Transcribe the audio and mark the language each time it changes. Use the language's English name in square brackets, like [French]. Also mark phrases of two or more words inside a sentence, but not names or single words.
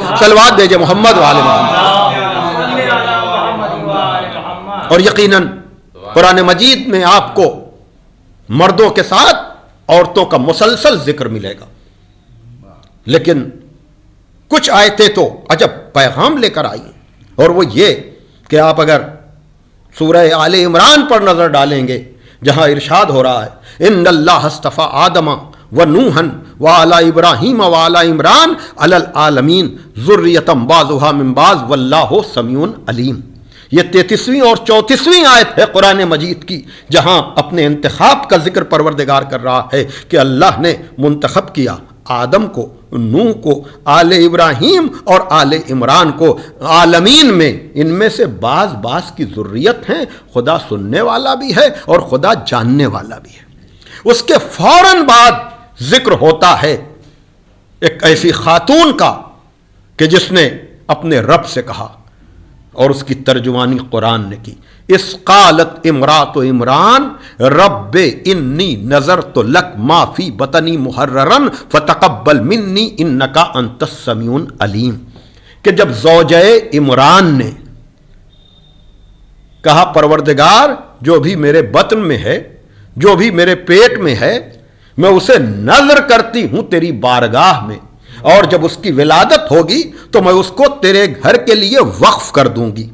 [Urdu] صلوات دیجئے محمد وعلی محمد۔ اور یقیناً قرآن مجید میں آپ کو مردوں کے ساتھ عورتوں کا مسلسل ذکر ملے گا، لیکن کچھ آیتیں تو عجب پیغام لے کر آئی ہیں، اور وہ یہ کہ آپ اگر سورہ آل عمران پر نظر ڈالیں گے، جہاں ارشاد ہو رہا ہے [Arabic] ان اللہ اصطفی آدم و نوحن و آل ابراہیم و آل عمران علی العالمین ذریۃ بعضھا من بعض واللہ سمیع علیم۔ [Urdu] یہ 33ویں اور 34ویں آیت ہے قرآن مجید کی، جہاں اپنے انتخاب کا ذکر پروردگار کر رہا ہے کہ اللہ نے منتخب کیا آدم کو، نوح کو، آل ابراہیم اور آل عمران کو، عالمین میں ان میں سے بعض کی ذریت ہیں، خدا سننے والا بھی ہے اور خدا جاننے والا بھی ہے۔ اس کے فوراً بعد ذکر ہوتا ہے ایک ایسی خاتون کا کہ جس نے اپنے رب سے کہا، اور اس کی ترجمانی قرآن نے کی، [Arabic] اس قالت امرات عمران رب انی نظرت لک ما فی بطنی محررن فتقبل منی انکا انت السمیع العلیم، [Urdu] کہ جب زوجہ عمران نے کہا پروردگار جو بھی میرے بطن میں ہے، جو بھی میرے پیٹ میں ہے، میں اسے نظر کرتی ہوں تیری بارگاہ میں، اور جب اس کی ولادت ہوگی تو میں اس کو تیرے گھر کے لیے وقف کر دوں گی۔